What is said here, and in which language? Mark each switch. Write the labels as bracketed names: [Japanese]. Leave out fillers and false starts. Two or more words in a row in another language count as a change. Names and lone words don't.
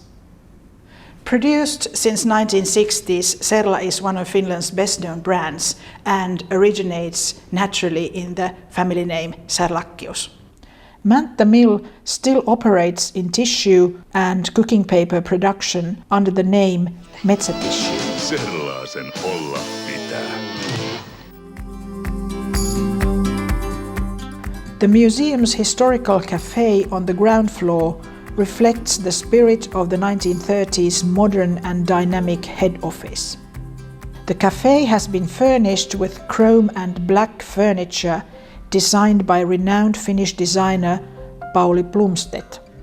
[English] Produced since 1960s, Serla is one of Finland's best-known brands and originates naturally in the family name Serlachius. Mänttä mill still operates in tissue and cooking paper production under the name Metsätissue. [Finnish] Serlasen olla pitää. [English] The museum's historical cafe on the ground floor reflects the spirit of the 1930s modern and dynamic head office. The cafe has been furnished with chrome and black furniture designed by renowned Finnish designer Pauli Blomstedt.